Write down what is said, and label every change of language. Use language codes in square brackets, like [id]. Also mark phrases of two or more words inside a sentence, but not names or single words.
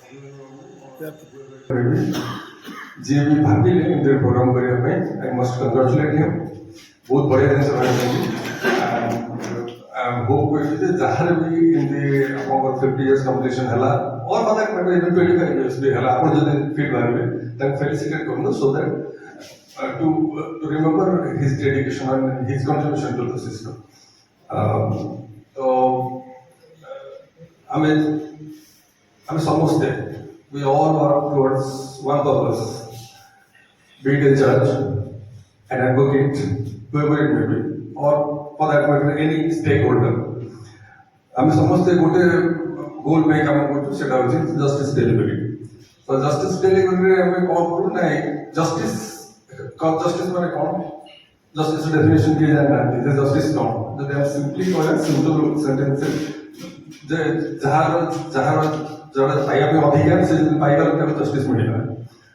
[or] ଯିଏ ବି ଭାବିଲେ ଏମିତି ପ୍ରୋଗ୍ରାମ କରିବା ପାଇଁ [en] I must congratulate him. [or] ବହୁତ ବଢ଼ିଆ ଜିନିଷ ଭାବିଛନ୍ତି। ହୋପ୍ କରୁଛୁ ଯେ ଯାହାର ବି ଏମିତି ଆପଣଙ୍କର [en] 50 years completion [or] ହେଲା [en] or for that matter even 25 years [or] ବି ହେଲା, ଆପଣ ଯଦି ଫିଲ୍ ଭାବିବେ ତାଙ୍କୁ ଫେଲିସିଟେଟ୍ କରନ୍ତୁ [en] so that to remember his dedication and his contribution to the system. तो [or] ଆମେ ସମସ୍ତେ [en] we all work towards one purpose, be it a judge, an advocate, whoever it may be, or for that matter any stakeholder. [or] ଆମେ ସମସ୍ତେ ଗୋଟେ ଗୋଲ୍ ପାଇଁ କାମ କରୁଛୁ, ସେଟା ହେଉଛି [en] justice delivery. [or] ତ ଜଷ୍ଟିସ୍ ଡେଲିଭରିରେ ଆମେ କ'ଣ କରୁ ନା ଜଷ୍ଟିସ୍ ମାନେ କ'ଣ, [en] justice definition [or] କିଏ ଜାଣିନାହାନ୍ତି ଯେ ଜଷ୍ଟିସ୍ କ'ଣ। ଯଦି ଆମେ ସିମ୍ପଲି କହିବା [en] simple sentence [or] ଯେ ଯାହାର ଜଣେ ପାଇବା ପାଇଁ ଅଧିକାର, ସେ ଯଦି ପାଇଗଲା ତାକୁ ଜଷ୍ଟିସ୍ ମିଳିଲା।